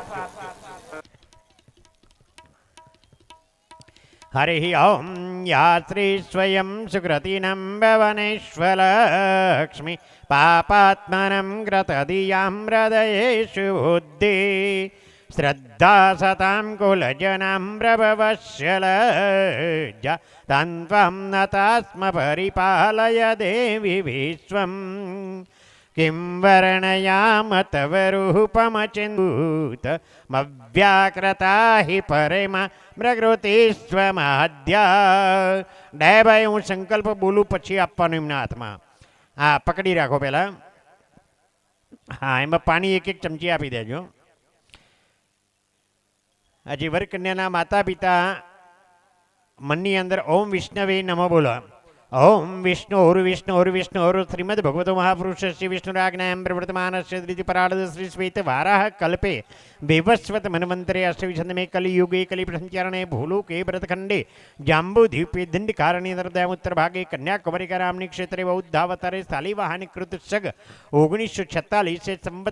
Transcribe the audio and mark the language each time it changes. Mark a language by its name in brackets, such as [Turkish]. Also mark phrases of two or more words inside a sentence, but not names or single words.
[Sanskrit] હરિ ઓમ યા શ્રી સ્વયં સુકૃતિનમ ભવનેશ્વરલક્ષ્મી પાપાત્મનમ ગ્રતદિયામ હૃદયેષુ બુદ્ધિ શ્રદ્ધા સતામ કુલજનામ પ્રભવસ્ય લજ્જા તન્ત્વં નતાસ્મ પરિપાલય દેવી વિશ્વમ किं वर्णयाम तव रूपमचिन्त मव्याकृता हि परमा प्रकृतिस्वमाद्या. [Gujarati] ડાયાભાઈ હું સંકલ્પ બોલું પછી આપવાનું એમના હાથમાં. હા, પકડી રાખો પહેલા. હા, એમાં પાણી 1-1 ચમચી આપી દેજો. હજી વરકન્યાના માતા પિતા મનની અંદર [Sanskrit] ઓમ વિષ્ણવે નમઃ [Gujarati] બોલો. [Sanskrit] ओम विष्णु श्रीमद् भगवतो महापुरुष श्री विष्णुराज्ञायां प्रवर्तमानस्य द्वितीयपरार्ध श्री श्वेत वाराह कल्पे विवस्वत मन्वन्तरे अष्टविंशतितमे कलियुगे कलिप्रसंचरणे भूलोके भरतखण्डे जाम्बूद्वीपे दण्डकारण्ये नर्मदायाम् उत्तरभागे कन्याकुमारिकारामणि क्षेत्रे बौद्धावतारे शालिवाहने कृतसग 1946 संवत